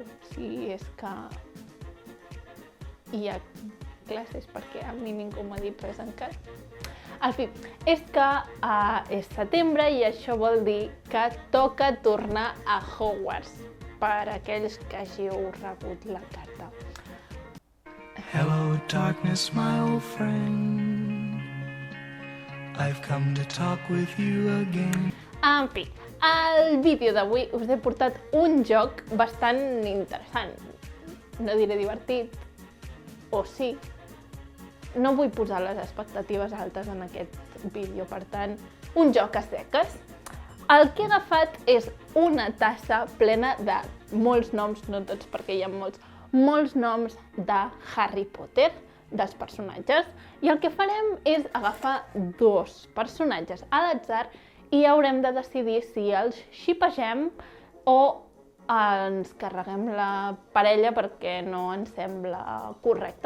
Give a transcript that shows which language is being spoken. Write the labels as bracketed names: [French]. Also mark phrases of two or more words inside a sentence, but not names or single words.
[Catalan] Si és que hi ha classes, perquè a mi ningú m'ha dit res encara. En fi, és que és setembre i això vol dir que toca tornar a Hogwarts per aquells que hàgiu rebut la carta. [English] Hello, darkness, my old friend. I've come to talk with you again. [Catalan] En fi, al vídeo d'avui us he portat un joc bastant interessant. No diré divertit, o sí. No vull posar les expectatives altes en aquest vídeo, per tant, un joc a seques. El que he agafat és una tassa plena de molts noms, no tots perquè hi ha molts noms de Harry Potter, dels personatges, i el que farem és agafar dos personatges a l'atzar i haurem de decidir si els xipegem o ens carreguem la parella perquè no ens sembla correcte.